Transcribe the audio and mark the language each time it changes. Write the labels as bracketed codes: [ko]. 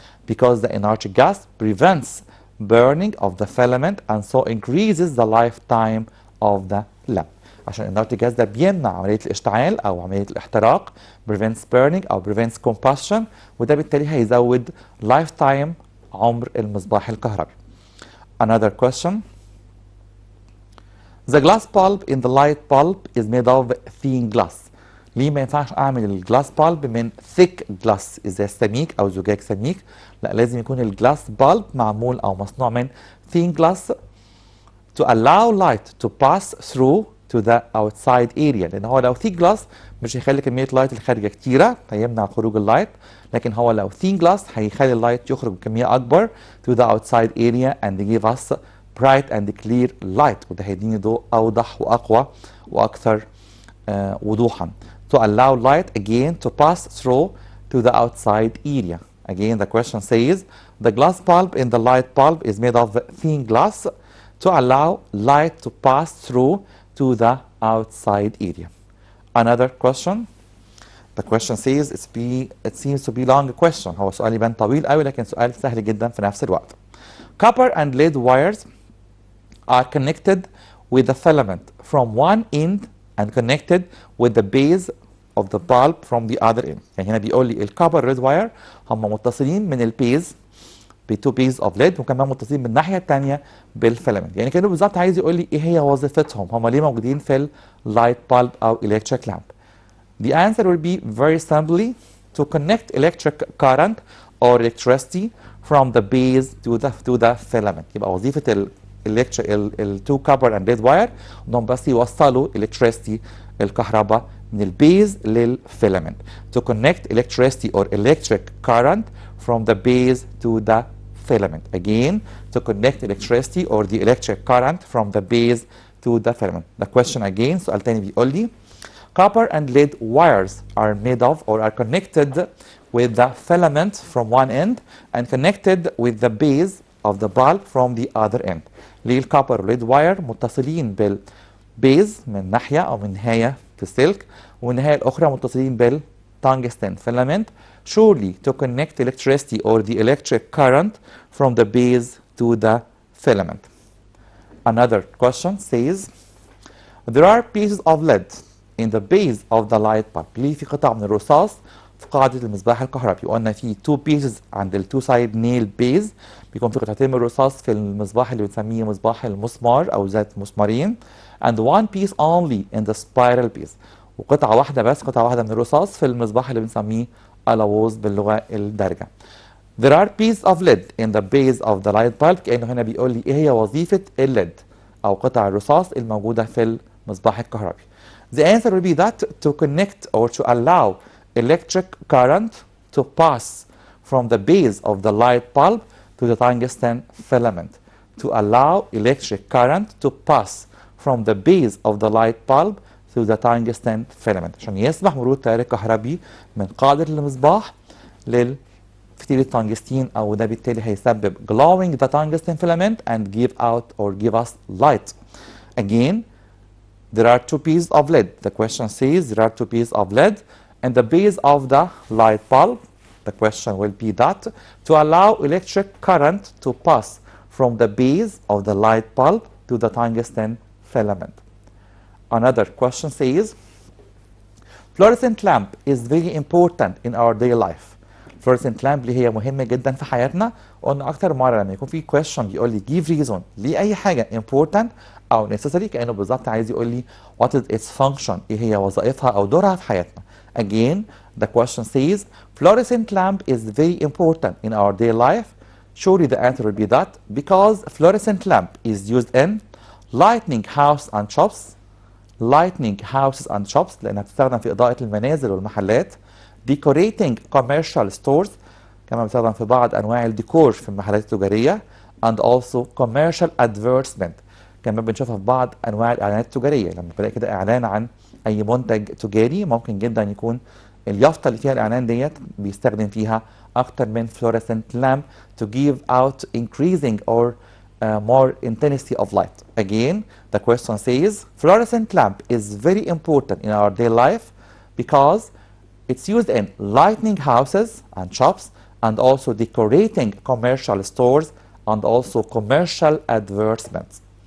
[en] Because the inert gas prevents burning of the filament and so increases the lifetime of the lamp. [ar] عشان الانرت gas ده بيمنع عملية الاشتعال أو عملية الاحتراق [en] prevents burning [ar] أو [en] prevents combustion [ar] وده بالتالي هيزود lifetime عمر المصباح الكهربي. [en] Another question. The glass bulb in the light bulb is made of thin glass. [ar] ليه ما ينفعش أعمل الجلاس bulb من thick glass إذا سميك أو زجاج سميك؟ لا لازم يكون الجلاس bulb معمول أو مصنوع من thin glass [en] to allow light to pass through to the outside area. [ar] لأن هو لو thick glass مش هيخلي كمية اللايت اللي خارجة كتيرة هيمنع خروج اللايت، لكن هو لو thin glass هيخلي اللايت يخرج بكمية أكبر [en] to the outside area and give us bright and clear light [ar] وده هيديني ضوء أوضح وأقوى وأكثر وضوحا. [en] To allow light again to pass through to the outside area. Again the question says the glass bulb in the light bulb is made of thin glass to allow light to pass through to the outside area. Another question. The question says it seems to be long question. [ar] هو سؤال يبان طويل قوي لكن سؤال سهل جدا في نفس الوقت. [en] Copper and lead wires are connected with the filament from one end and connected with the base of the bulb from the other end. [ar] يعني هنا بيقول لي الكوبر ريد واير هم متصلين من البيز بتو بيز اوف ليد وكمان متصلين من الناحيه الثانيه بالفيلامنت. يعني كانه بالظبط عايز يقول لي ايه هي وظيفتهم، هم ليه موجودين في اللايت بالب او electric lamp. [en] The answer will be very simply to connect electric current or electricity from the base to the filament. [ar] يبقى وظيفه التو كوبر اند ليد واير انهم بس يوصلوا electricity الكهرباء من البيز للفيلامنت. [en] To connect electricity or electric current from the base to the filament. Again, to connect electricity or the electric current from the base to the filament. The question again, [ar] سؤال تاني بيقول لي [en] copper and lead wires are made of or are connected with the filament from one end and connected with the base of the bulb from the other end. [ar] ليه الكوبر والليد واير متصلين بالبيز من ناحية أو من نهاية في السلك والنهاية الأخرى متصلين بالتungsten filament [en] surely to connect electricity or the electric current from the base to the filament. Another question says there are pieces of lead in the base of the light bulb. [ar] ليه في قطع من الرصاص في قاعدة المصباح الكهربي؟ قلنا في two pieces عند ال two side nail base بيكون في قطعتين من الرصاص في المصباح اللي بنسميه مصباح المسمار أو ذات مسمارين [en] and one piece only in the spiral piece [ar] وقطعة واحدة بس قطعة واحدة من الرصاص في المصباح اللي بنسميه ألاووز باللغة الدارجة. [en] There are pieces of lead in the base of the light bulb [ar] كأنه هنا بيقول لي إيه هي وظيفة الليد أو قطع الرصاص الموجودة في المصباح الكهربي. [en] The answer will be that to connect or to allow electric current to pass from the base of the light bulb to the tungsten filament. To allow electric current to pass from the base of the light bulb to the tungsten filament. [ar] عشان يسمح مرور التيار الكهربي من قاعدة المصباح للفتيل التنجستين أو ده بالتالي هيسبب [en] glowing the tungsten filament and give out or give us light. Again, there are two pieces of lead. The question says there are two pieces of lead and the base of the light bulb. The question will be that to allow electric current to pass from the base of the light bulb to the tungsten filament. Another question says fluorescent lamp is very important in our daily life. [ar] fluorescent lamp اللي هي مهمة جدا في حياتنا. قلنا أكتر مرة لما يكون في question بيقول لي [en] give reason [ar] لأي حاجة important أو necessary كأنه بالظبط عايز يقول لي [en] what is its function [ar] إيه هي وظائفها أو دورها في حياتنا. [en] Again, the question says fluorescent lamp is very important in our daily life. Surely the answer will be that because fluorescent lamp is used in lighting house and shops. Lighting houses and shops [ar] لأنها بتستخدم في إضاءة المنازل والمحلات. [en] Decorating commercial stores [ar] كمان بتستخدم في بعض أنواع الديكور في المحلات التجارية. [en] And also commercial advertisement [ar] كمان بنشوفها في بعض أنواع الإعلانات التجارية. لما بلاقي كده إعلان عن أي منتج تجاري ممكن جدا يكون اليافطة اللي فيها الإعلان ديت بيستخدم فيها أكتر من fluorescent lamp [en] to give out increasing or more intensity of light. Again, the question says fluorescent lamp is very important in our daily life because it's used in lighting houses and shops and also decorating commercial stores and also commercial advertisements.